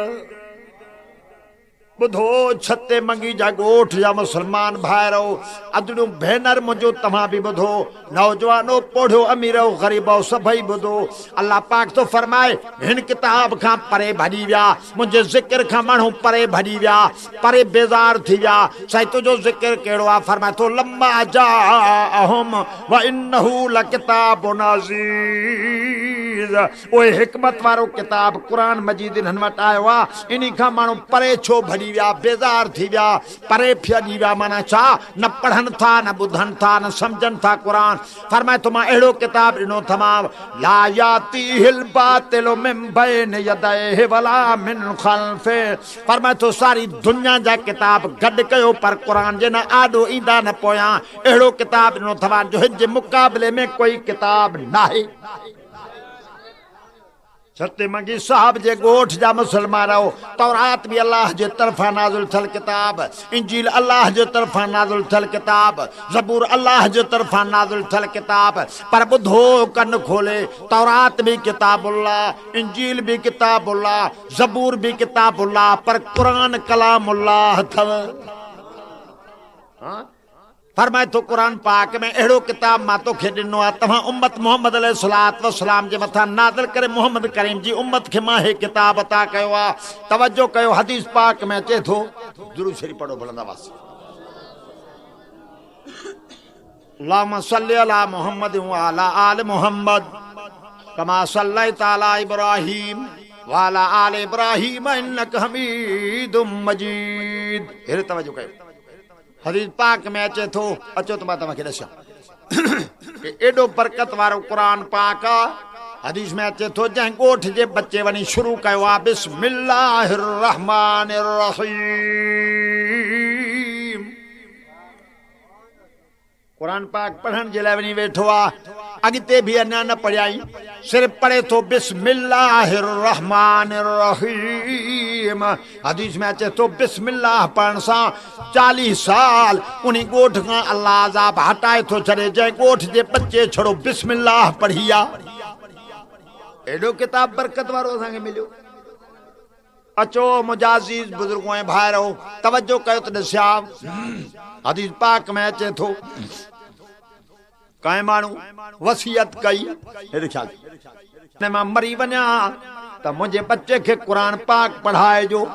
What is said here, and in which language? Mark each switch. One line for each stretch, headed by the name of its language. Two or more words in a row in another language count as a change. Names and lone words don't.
Sindhi: ॿुधो छते मंगी जा गोठ जा मुसलमान भाइरो अदड़ू भेनर मुंहिंजो तव्हां बि ॿुधो। नौजवानो पोढ़ियो अमीरो ग़रीबो सभई ॿुधो। अल्लाह पाक तो फरमाए हिन किताब खां परे भॼी विया, मुंहिंजे ज़िक्र खां माण्हू परे भॼी विया, परे बेज़ार थी विया। साईं तुंहिंजो ज़िक्र कहिड़ो आहे? फरमाए थो
Arabic: لما جاءهم وإنه لكتاب عزيز.
Sindhi: उहे हिकमत वारो किताब क़ुरान मजीद हिननि वटि आयो आहे। इन खां माण्हू परे छो भॼी विया, बेज़ार थी विया, परे फिजी विया? माना छा? न पढ़नि था, न ॿुधनि था, न सम्झनि था क़ुरान। फरमाए थो मां अहिड़ो किताब ॾिनो तमामु
Arabic: لا يأتيه الباطل من بين يديه ولا من خلفه.
Sindhi: फरमाए थो सारी दुनिया जा किताब गॾु कयो पर क़ुरान जे न आॾो ईंदा न पोयां। अहिड़ो किताब ॾिनो तव्हां जो हिन जे मुक़ाबले में कोई किताब नाहे। छते मंगी साहब जे गोठ जा मुसलमान हो। तौरात भी अल्लाह जे तरफा नाज़िल थियल किताब, इंजील अल्लाह जे तरफा नाज़िल थियल किताब, ज़बूर अल्लाह जे तरफा नाज़िल थियल किताब। पर ॿुधो कन खोले, तौरात भी किताबुल्लाह, इंजील भी किताबुल्लाह, ज़बूर भी किताबुल्लाह, पर कुरान कलामुल्लाह अथव। फरमाए तो कुरान पाक में अहिड़ो किताब मां तोखे ॾिनो आहे तव्हां उम्मत मोहम्मद
Arabic: عليه الصلاة والسلام
Sindhi: जे मथां नाज़िल करे मोहम्मद करीम जी उम्मत खे मां हे किताब अता कयो आहे। तवज्जो कयो हदीस पाक में अचे थो, दुरूद शरीफ पढ़ो बुलंदावास।
Arabic: اللهم صل على محمد وعلى آل محمد كما صليت على إبراهيم وعلى آل إبراهيم إنك حميد مجيد.
Sindhi: हेरे तवज्जो कयो हदीस पाक में अचे थो। अचो त मां तव्हांखे ॾसां एॾो बरकत वारो क़ुरान पाक आहे। हदीस में अचे थो जंहिं ॻोठ जे बच्चे वञी शुरू कयो आहे
Arabic: بسم الله الرحمن الرحيم.
Sindhi: क़ुरान पाक पढ़ण जे लाइ वञी वेठो आहे, अॻिते बि अञा न पढ़ियाई, सिर्फ़ पढ़े थो
Arabic: بسم الله الرحمن الرحيم.
Sindhi: हदीस में अचे थो बिस्मिल्लाह पढ़ण सां 40 साल उन ॻोठ खां अल्लाह अज़ाब हटाए थो छॾे जंहिं ॻोठ जे बच्चे छड़ो बिस्मिल्लाह पढ़ी आहे। एॾो किताब बरकत वारो असांखे मिलियो। अचो मुंहिंजा अज़ीज़ बुज़ुर्गो ऐं भाइरो तवज्जो कयो त ॾिसिया हदीस पाक में अचे थो कंहिं माण्हू वसियत कई हेॾे ख्याल न मां मरी वञा त मुंहिंजे बच्चे खे क़ुरान पाक पढ़ाइजो।